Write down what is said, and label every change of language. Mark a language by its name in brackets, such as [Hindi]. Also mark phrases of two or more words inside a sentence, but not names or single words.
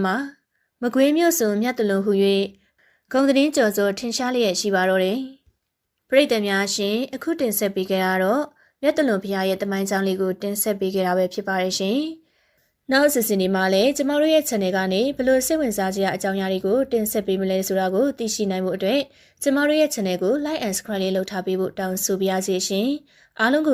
[Burmese] မှာမကွေးမြို့စုံမြတ်တလွန်ဟု၍ဂုံသတင်းကြော်စောထင်ရှားလျက်ရှိပါတော့တယ်ပရိသတ်များရှင်အခုတင်ဆက်ပေးကြရတော့မြတ်တလွန်ဘုရားရဲ့တမိုင်းကြောင်းလေးကိုတင်ဆက်ပေးကြတာပဲဖြစ်ပါတယ်ရှင်နောက်အစီအစဉ်ဒီမှာလည်းကျမတို့ရဲ့ channel ကနေဘယ်လိုစိတ်ဝင်စားစရာအကြောင်းအရာတွေကိုတင်ဆက်ပေးမလဲဆိုတာကိုသိရှိနိုင်မှုအတွက်ကျမတို့ရဲ့ channel ကို [English] like and subscribe [Burmese] လေးလုပ်ထားပေးဖို့တောင်းဆိုပါရစေရှင်အားလုံးကို